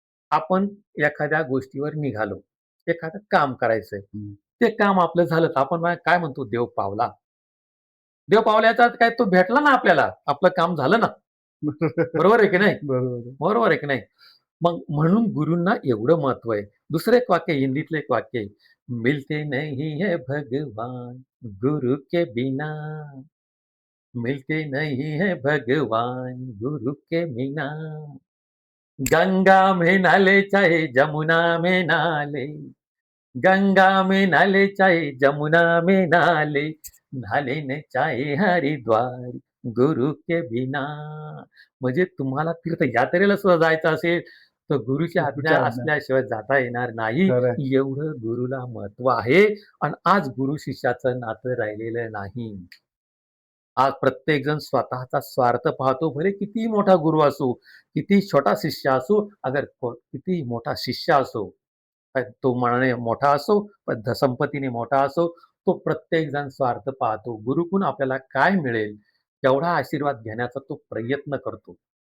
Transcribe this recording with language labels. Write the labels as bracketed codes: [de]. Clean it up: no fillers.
[mr] आपण एखाद्या गोष्टीवर निघालो, एखादं काम करायचंय. हं. ते काम आपलं झालं, तर आपण काय म्हणतो? देव पावला. देव पावल्याचा अर्थ काय? तो भेटला ना आपल्याला. आपलं काम झालं ना. बरोबर आहे की नाही? बरोबर आहे. बरोबर आहे की नाही? मग म्हणून गुरूंना एवढं महत्व आहे. दुसरं एक वाक्य आहे, हिंदीतलं एक वाक्य आहे. [hi] मिलते नहीं है भगवान गुरु के बिना, मिलते नहीं है भगवान गुरु के बिना. गंगा में नाले चाहे जमुना में नाले, गंगा में नाले चाहे जमुना में नाले, नाले न चाहे हरिद्वार गुरु के बिना. [mr] म्हणजे तुम्हाला तीर्थयात्रेला सुद्धा जायचं असेल, तर गुरुची आज्ञा गुरुच्या आज्ञा. असल्याशिवाय जाता येणार नाही. खरं आहे. एवढं गुरुला महत्त्व आहे आणि आज गुरु शिष्याचं नातं राहिलेलं नाही. आज प्रत्येकजण स्वतःचा स्वार्थ पाहतो. भले कितीही मोठा गुरु असो, कितीही छोटा शिष्य असो, कितीही मोठा शिष्य असो, तो मनाने मोठा असो, संपत्तीने मोठा असो, तो प्रत्येकजण स्वार्थ पाहतो. गुरूकडून आपल्याला काय मिळेल, तेवढा आशीर्वाद घेण्याचा तो प्रयत्न करतो.